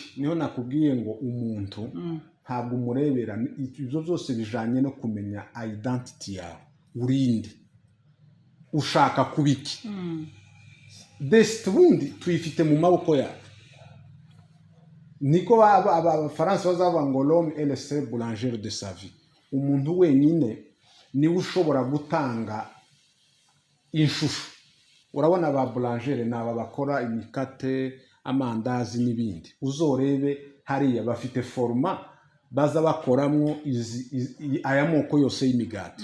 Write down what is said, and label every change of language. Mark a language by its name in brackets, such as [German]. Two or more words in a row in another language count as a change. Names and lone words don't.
[Kinyarwanda] Niho nakubwiye ngo umuntu ntabwo umurebera, ibyo byose bijanye no kumenya identity yawe, urinde ushaka kuba iki. Desite ubundi tuyifite mu maboko yawe. Niko abafaransa bazavuga ngo [French] l'homme est le seul boulanger de sa vie. [Kinyarwanda] Umuntu wenyine niwe ushobora gutanga inshusho. Urabona ba boulanger ni aba bakora imikate, amandazi n'ibindi. Uzorebe hariya bafite forma baza bakoramo aya moko yose y'imigati.